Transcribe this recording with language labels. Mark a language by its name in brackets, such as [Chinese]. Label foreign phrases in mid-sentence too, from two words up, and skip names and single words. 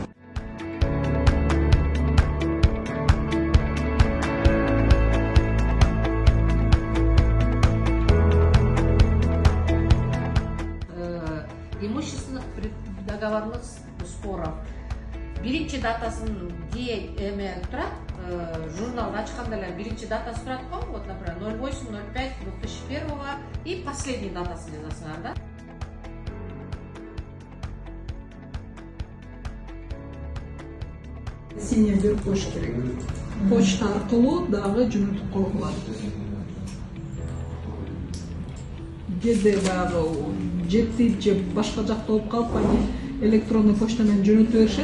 [Russian] Имущественных договорных споров. [Kyrgyz] Биринчи датасын эме турат, журналды ачканда эле биринчи датасы турат го, [Russian] вот, например, 08.05.2001 и последний [Kyrgyz] датасын жазасыңар да. Синяя берип коюш керек. Почта аркылуу дагы жөнөтүп койгула болот. Кээде баягы жетти же башка жакта болуп калып, аны [Russian] электронный почта [Kyrgyz] менен жөнөтүп беришет.